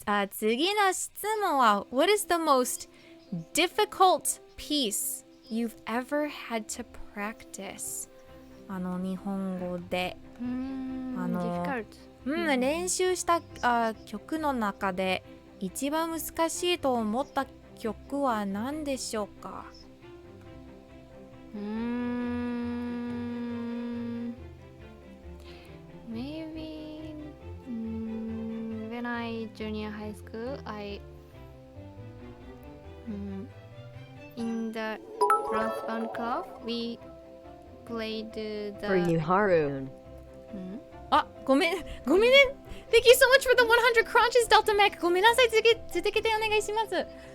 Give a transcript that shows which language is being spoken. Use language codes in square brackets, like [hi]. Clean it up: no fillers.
[en] 次の質問は What is the most difficult piece you've ever had to practice? [ja] 日本語で。 [en] difficult. [ja] 練習した曲の中で一番難しいと思った曲は何でしょうか [en] ？Maybe when I junior high school, in the brass band club we played the. For you, Harune. [ja] ごめんね。 [en] Thank you so much for the 100 crunches, Delta Mac. [ja] ごめんなさい。続けてお願いします。